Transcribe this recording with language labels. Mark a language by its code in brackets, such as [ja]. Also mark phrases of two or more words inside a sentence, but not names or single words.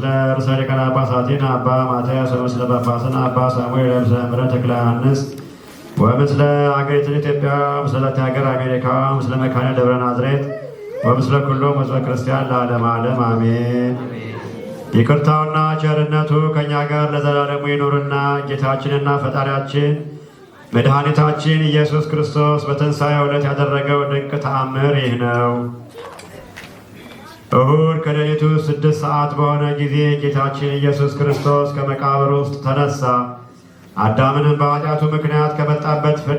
[gez] ርእሰ ሊቃነ ጳጳሳቲነ አባ ማትያስ ወምስለ ጳጳስነ አባ ሳሙኤል ወምስለ መምህረ ተክለ ዮሐንስ ወምስለ አገሪቱን ኢትዮጵያ ምስለ ሀገር አሜሪካ ምስለ መካነ ደብረ ናዝሬት ወምስለ ኩሎም ሕዝበ ክርስቲያን ለዓለመ ዓለም አሜን። [am] ይቅርታውና ቸርነቱ ከእኛ ጋር ለዘላለሙ ይኑርና ጌታችንና ፈጣሪያችን መድኃኒታችን ኢየሱስ ክርስቶስ በትንሣኤው ዕለት ያደረገው ድንቅ ተአምር ይህ ነው። እሁድ ከሌሊቱ 6 ሰዓት በሆነ ጊዜ ጌታችን ኢየሱስ ክርስቶስ ከመቃብር ውስጥ ተነሳ። አዳምንም በኃጢአቱ ምክንያት ከመጣበት ፍዳ